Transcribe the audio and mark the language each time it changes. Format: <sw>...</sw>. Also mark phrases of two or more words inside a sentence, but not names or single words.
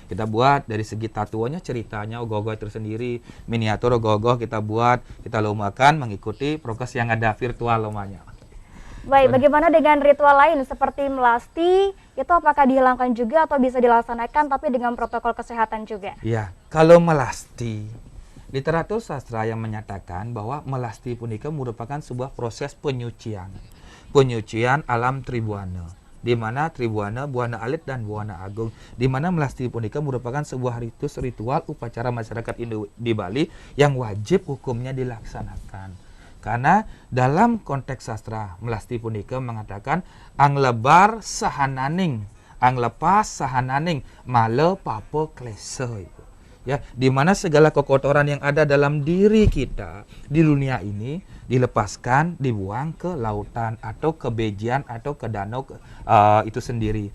<id>Kita buat dari segi tatuannya, ceritanya ogoh-ogoh itu sendiri, miniatur ogoh-ogoh kita buat, kita lombakan mengikuti prokes yang ada virtual lombanya. Baik, bagaimana dengan ritual lain seperti melasti, itu apakah dihilangkan juga atau bisa dilaksanakan tapi dengan protokol kesehatan juga? Ya, kalau melasti, literatur sastra yang menyatakan bahwa melasti punika merupakan sebuah proses penyucian alam Tribuana, di mana Tribuana, Buana Alit dan Buana Agung, di mana melasti punika merupakan sebuah ritual upacara masyarakat Indo di Bali yang wajib hukumnya dilaksanakan. Karena dalam konteks sastra melasti punika mengatakan</id> <kaw>ang lebar sahananing, ang lepas sahananing, male papo klese.</kaw> <id>Ya, di mana segala kekotoran yang ada dalam diri kita di dunia ini dilepaskan, dibuang ke lautan atau ke bejian atau ke danau itu sendiri.</id>